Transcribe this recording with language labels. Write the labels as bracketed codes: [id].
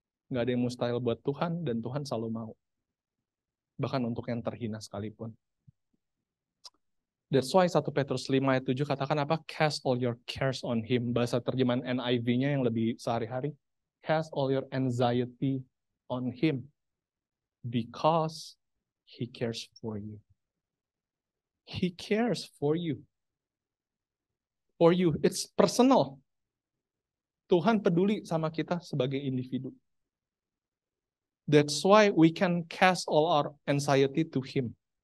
[id] Nggak ada yang mustahil buat Tuhan, dan Tuhan selalu mau. Bahkan untuk yang terhina sekalipun. [en] That's why [id] 1 Petrus 5 ayat 7 katakan apa? [en] Cast all your cares on Him. [id] Bahasa terjemahan NIV-nya yang lebih sehari-hari. [en] Cast all your anxiety on Him. Because He cares for you. He cares for you. For you. It's personal. [id] Tuhan peduli sama kita sebagai individu. [en] That's why we can cast all our anxiety to Him.